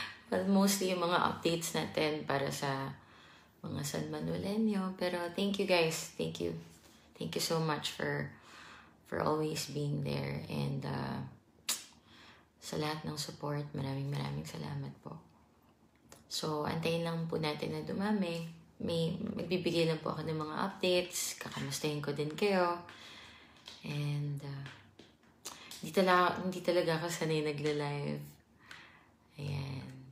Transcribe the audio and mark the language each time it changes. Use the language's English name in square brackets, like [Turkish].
[Filipino] Well, mostly yung mga updates natin para sa mga San Manuelenyo. [English] Pero thank you guys. Thank you. Thank you so much for always being there. [Filipino] And sa lahat ng support, maraming salamat po. So, antayin lang po natin na dumami. Magbibigay lang po ako ng mga updates. Kakamustahin ko din kayo. And hindi talaga ako sanay nagla-live. Ayan.